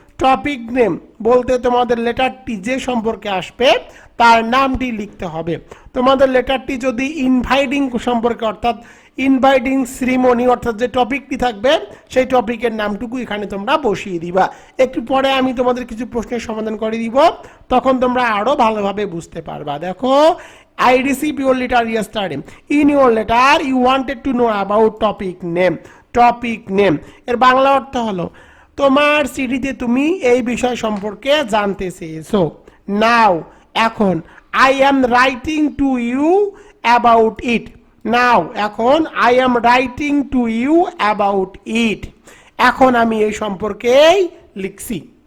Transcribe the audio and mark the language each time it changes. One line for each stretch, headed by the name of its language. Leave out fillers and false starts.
Bangla: Topic name বলতে তোমাদের লেটারটি যে সম্পর্কে আসবে তার নামটি লিখতে হবে। তোমাদের লেটারটি যদি ইনভাইটিং সম্পর্কে, অর্থাৎ ইনভাইটিং সেরিমনি, অর্থাৎ যে টপিকটি থাকবে সেই টপিকের নামটুকু এখানে তোমরা বসিয়ে দিবা। একটু পরে আমি তোমাদের কিছু প্রশ্নের সমাধান করে দিব, তখন তোমরা আরো ভালোভাবে বুঝতে পারবা।
English: দেখো I received your letter yesterday. In your letter you wanted to know about topic name.
Bangla: Topic name এর বাংলা অর্থ হলো তোমার চিঠিতে তুমি এই বিষয় সম্পর্কে জানতে চেয়েছো।
English: Now, এখন, I am writing to you about it. Now, এখন, I am writing to you about it,
Bangla: এখন আমি এই সম্পর্কেই লিখছি।